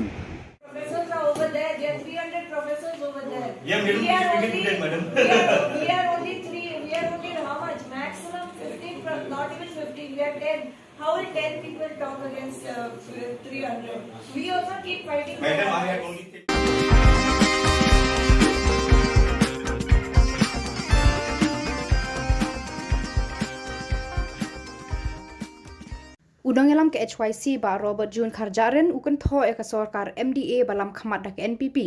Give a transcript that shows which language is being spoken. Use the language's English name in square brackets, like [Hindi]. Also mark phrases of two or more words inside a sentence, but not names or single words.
[English] Professors are over there. There are 300 professors over there. Yeah, we are only 3. We are only how much? Maximum 15. Not even 15. We are 10. How will 10 people talk against 300? We also keep fighting. Madam, I have only. [Khasi] Udang elam ke HYC ba Robert June Kharjaren ukan tho eka sorkar MDA balam khamat dak NPP.